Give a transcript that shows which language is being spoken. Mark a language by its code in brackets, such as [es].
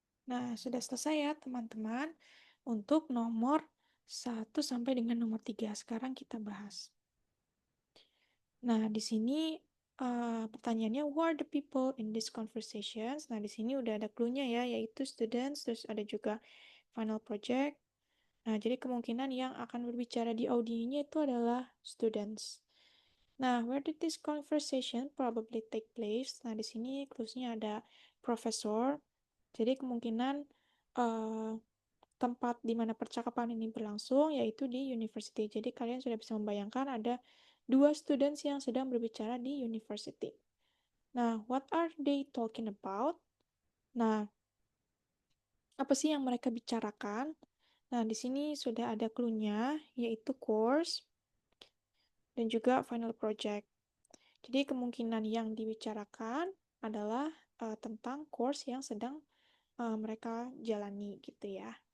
[id] Nah, sudah selesai ya teman-teman untuk nomor 1 sampai dengan nomor 3. Sekarang kita bahas. Nah, di sini pertanyaannya, [en] who are the people in this conversations? [id] Nah, di sini udah ada clue-nya ya, yaitu students, terus ada juga final project. Nah, jadi kemungkinan yang akan berbicara di audionya itu adalah students. [en] Nah, where did this conversation probably take place? [id] Nah, di sini clues-nya ada professor. Jadi kemungkinan tempat di mana percakapan ini berlangsung yaitu di university. Jadi kalian sudah bisa membayangkan ada 2 students yang sedang berbicara di university. [en] Nah, what are they talking about? [id] Nah, apa sih yang mereka bicarakan? Nah, di sini sudah ada clue-nya, yaitu course dan juga final project. Jadi kemungkinan yang dibicarakan adalah tentang course yang sedang mereka jalani gitu ya.